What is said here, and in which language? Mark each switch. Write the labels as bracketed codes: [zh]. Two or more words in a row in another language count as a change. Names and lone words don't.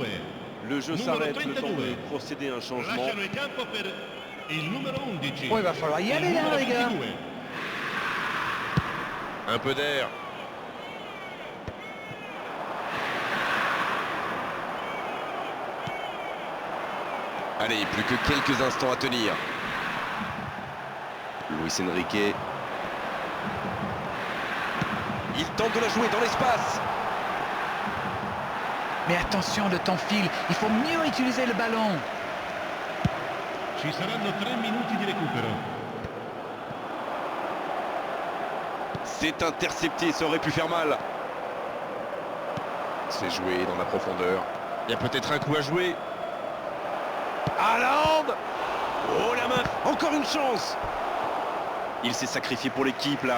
[fr] Le jeu [it] Numero [fr] s'arrête, le temps [it] 32. [fr] de procéder à un changement. [it] Lasciano il campo per il numero 11. [fr] Oh, il va falloir y [it] Il [fr] aller là, [it] numero [fr] les gars. [it] 22. [fr] Un peu d'air. Allez, plus que quelques instants à tenir. Luis Enrique. Il tente de la jouer dans l'espace. Mais attention, le temps file. Il faut mieux utiliser le ballon. [it] Ci saranno 3 minuti di recupero. [fr] C'est intercepté, ça aurait pu faire mal. C'est joué dans la profondeur. Il y a peut-être un coup à jouer. Haaland! Oh la main! Encore une chance! Il s'est sacrifié pour l'équipe là.